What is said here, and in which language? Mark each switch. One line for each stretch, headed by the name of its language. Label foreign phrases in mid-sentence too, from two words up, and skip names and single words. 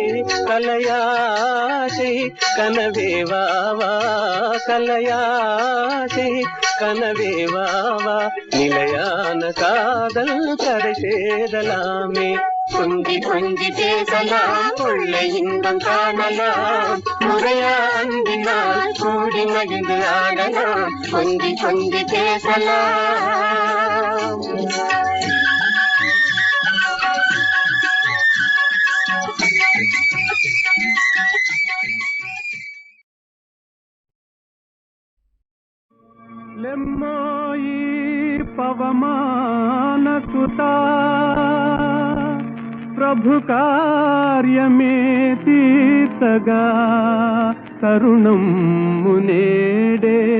Tamil: கலையாசை கனவே வாவா, கலையாசை கனவே வாவா, நிலையான காதல் கரை சேரலாமே. கொஞ்சி கொஞ்சி பேசலாம், கொள்ளை இன்பம் காணலாம், முறையா அன்பினால் கூடி மகிழ்ந்து ஆடலாம், கொஞ்சி கொஞ்சி பேசலாம்.
Telugu: లెమ్మోయి పవమాన సుతా, ప్రభు కార్యమే తీర్చగా తరుణం మునేడే.